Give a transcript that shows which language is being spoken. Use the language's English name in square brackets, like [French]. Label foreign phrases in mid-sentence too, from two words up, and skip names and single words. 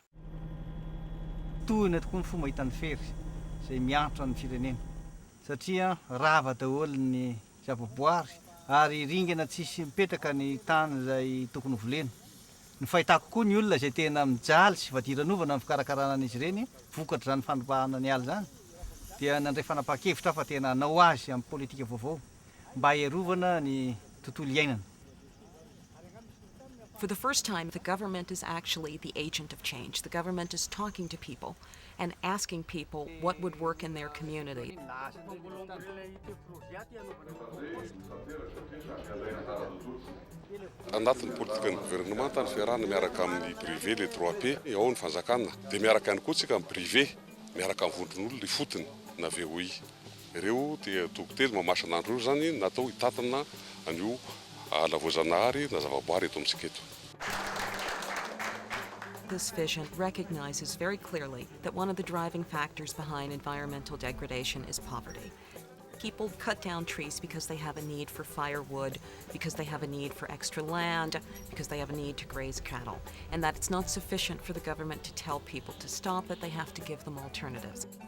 [Malagasy] Tohina tokoa ny fomba hitan'ny fery izay miantotra ny firenena satria rava daholo ny zavaboary ary ringana tsisy mipetraka ny tany izay tokony volena. Ny fahitako koa ny olona izay tena mijaly sy vadiranovana amin'ny fikarakarana an'izy ireny vokatra zany fandroahana ny ala zany dia nandray fanapakevitra fa tena hanao azy amin'ny politika vaovao mba hiarovana ny tontolo iainana. [English] For the first time, the government is actually the agent of change. The government is talking to people and asking people what would work in their community. [Malagasy] Anatin'ny politika ny gouvernement ny fiarahana miaraka amin'ny privé le 3P ao ny fanjakana dia miaraka ihany koa tsika amin'ny privé miaraka amin'ny vondron'olona ny fotony na VOI. Ireo dia dokotera mamasan'andro io zany natao hitatana an'io ala voazanahary na zavaboary eto amintsika eto. [English] This vision recognizes very clearly that one of the driving factors behind environmental degradation is poverty. People cut down trees because they have a need for firewood, because they have a need for extra land, because they have a need to graze cattle, and that it's not sufficient for the government to tell people to stop, that they have to give them alternatives.